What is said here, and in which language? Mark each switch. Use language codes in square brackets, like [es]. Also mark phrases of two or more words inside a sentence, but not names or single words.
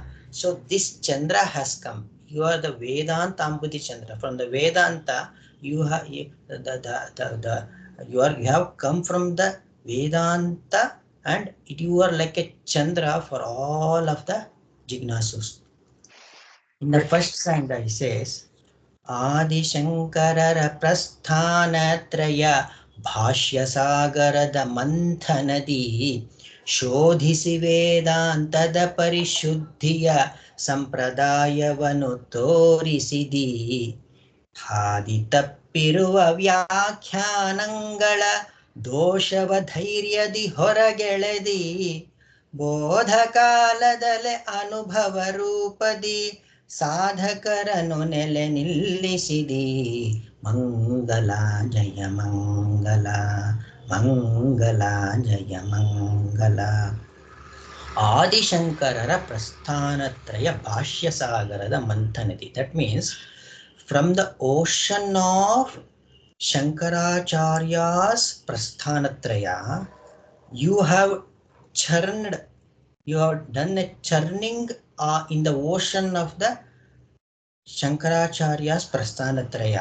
[en] So this Chandra has come. You are the Vedantambudi Chandra. From the Vedanta, you have you have come from the Vedanta and you are like a Chandra for all of the Jignasus. In the Right. first canto, he says, [kn] ಆದಿ ಶಂಕರರ ಪ್ರಸ್ಥಾನತ್ರಯ ಭಾಷ್ಯ ಸಾಗರದ ಮಂಥನದಿ ಶೋಧಿಸಿ ವೇದಾಂತದ ಪರಿಶುದ್ಧಿಯ ಸಂಪ್ರದಾಯವನು Torisidi ಹಾದಿ ತಪ್ಪಿರುವ ವ್ಯಾಖ್ಯಾನಗಳ ದೋಷವ ಧೈರ್ಯದಿ ಹೊರಗೆಳೆದಿ ಬೋಧ ಕಾಲದಲೆ ಅನುಭವ ರೂಪದಿ ಸಾಧಕರನು ನೆಲೆ ನಿಲ್ಲಿಸಿದಿ ಮಂಗಲ ಜಯ ಮಂಗಲ ಮಂಗಲ ಜಯ ಮಂಗಲ. ಆದಿಶಂಕರರ ಪ್ರಸ್ಥಾನತ್ರಯ ಭಾಷ್ಯಸಾಗರದ ಮಂಥನದಿ. [en] That means from the ocean of Shankaracharya's Prasthanatraya, you have churned, you have done a churning in the ocean of the Shankaracharya's Prasthanatraya.